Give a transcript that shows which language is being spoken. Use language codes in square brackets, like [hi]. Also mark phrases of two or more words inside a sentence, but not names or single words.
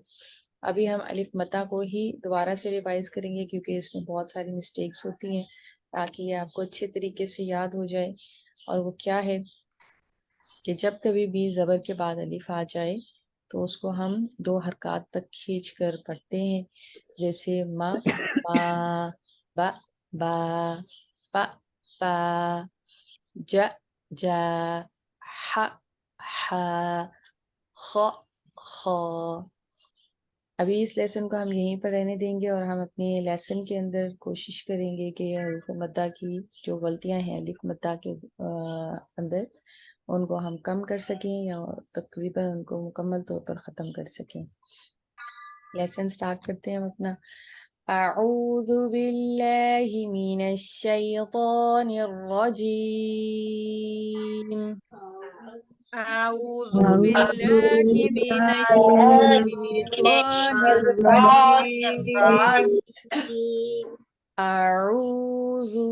[ur] ابھی ہم الف مدہ کو ہی دوبارہ سے ریوائز کریں گے، کیونکہ اس میں بہت ساری مسٹیکس ہوتی ہیں، تاکہ یہ آپ کو اچھے طریقے سے یاد ہو جائے۔ اور وہ کیا ہے کہ جب کبھی بھی زبر کے بعد الف آ جائے تو اس کو ہم دو حرکات تک کھینچ کر پڑھتے ہیں، جیسے ما ما، با با، پا پا، جا جا، ح ح، خ خ۔ ابھی اس لیسن کو ہم یہیں پر رہنے دیں گے، اور ہم اپنے لیسن کے اندر کوشش کریں گے کہ حروف مدہ کی جو غلطیاں ہیں الف مدہ کے اندر، ان کو ہم کم کر سکیں یا تقریباً ان کو مکمل طور پر ختم کر سکیں۔ [en] lesson start [ur] کرتے ہیں ہم اپنا۔ [ar] اعوذ باللہ من الشیطان الرجیم۔ أعوذ بالله من الشيطان الرجيم. اعوذ